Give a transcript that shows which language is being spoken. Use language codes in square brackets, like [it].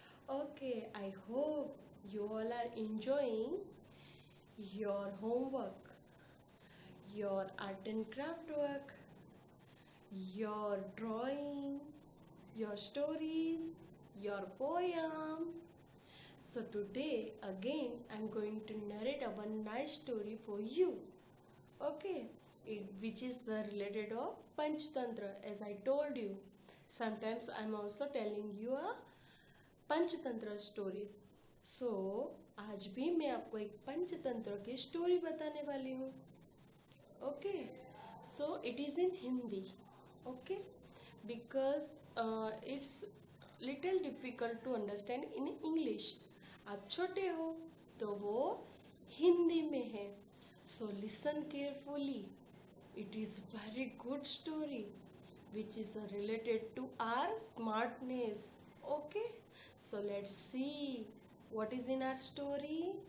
[en] Okay, I hope you all are enjoying your homework, your art and craft work, your drawing, your stories, your poem. So today again I'm going to narrate a one nice story for you. Okay, which is related of Panchtantra as I told you. Sometimes I'm also telling you a [hi] Panchatantra stories so आज भी मैं आपको एक पंचतंत्र की story बताने वाली हूँ. [en] Okay, so it is in Hindi. Okay, because it's little difficult to understand in English. [hi] आप छोटे हो तो वो हिंदी में है. [en] So listen carefully. It is very good story which is related to our smartness. Okay, so let's see what is in our story.